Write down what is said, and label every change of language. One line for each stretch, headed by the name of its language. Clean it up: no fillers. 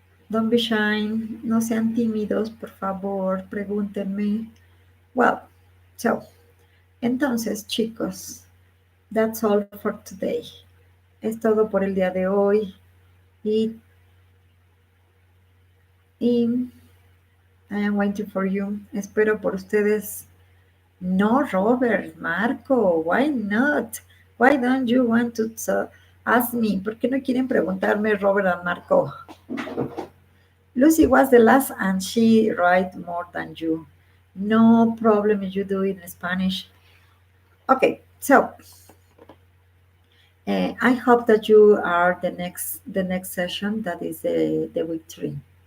English: Don't be shy,
Spanish: no sean tímidos, por favor, pregúntenme.
English: Well, so,
Spanish: entonces, chicos,
English: that's all for today.
Spanish: Es todo por el día de hoy. Y
English: I am waiting for you.
Spanish: Espero por ustedes. No, Robert, Marco,
English: why not? Why don't you want to ask me?
Spanish: ¿Por qué no quieren preguntarme, Robert and Marco?
English: Lucy was the last and she write more than you. No problem if you do it in Spanish. Okay, so I hope that you are the next session, that is the week 3.